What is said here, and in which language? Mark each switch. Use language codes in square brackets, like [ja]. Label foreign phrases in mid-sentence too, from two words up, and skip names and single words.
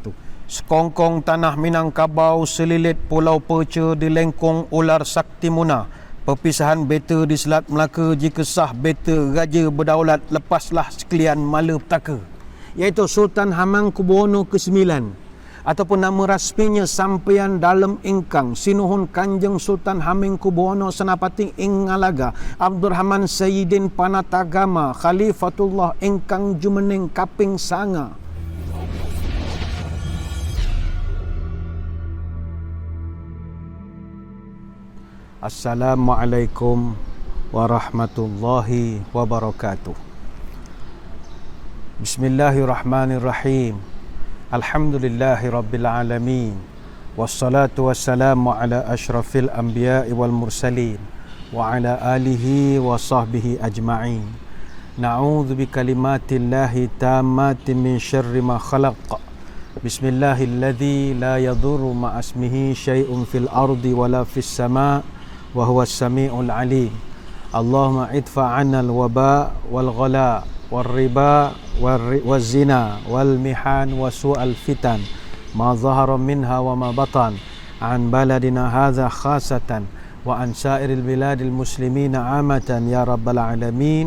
[ms] Sekongkong tanah Minangkabau, selilit Pulau Perca, di lengkung ular sakti muna. Perpisahan beta di Selat Melaka, jika sah beta raja berdaulat, lepaslah sekalian malapetaka. Iaitu Sultan Hamengkubuwono ke-9, ataupun nama rasminya Sampeyan Dalem Ingkang Sinuhun Kanjeng Sultan Hamengkubuwono Senapati Ingalaga Abdurrahman Sayyidin Panatagama Khalifatullah Ingkang Jumeneng Kaping Sanga. [ar] السلام عليكم ورحمة الله وبركاته. بسم الله الرحمن الرحيم. الحمد لله رب العالمين. والصلاة والسلام على أشرف الأنبياء والمرسلين وعلى آله وصحبه أجمعين. نعوذ بكلمات الله التامات من شر ما خلق. بسم الله الذي لا يضر مع اسمه شيء في الأرض ولا في السماء وهو السميع العليم. اللهم ادفع عنا الوباء والغلاء والربا والزنا والمحن وسوء الفتن ما ظهر منها وما بطن عن بلدنا هذا خاصة وعن سائر بلاد المسلمين عامة يا رب العالمين.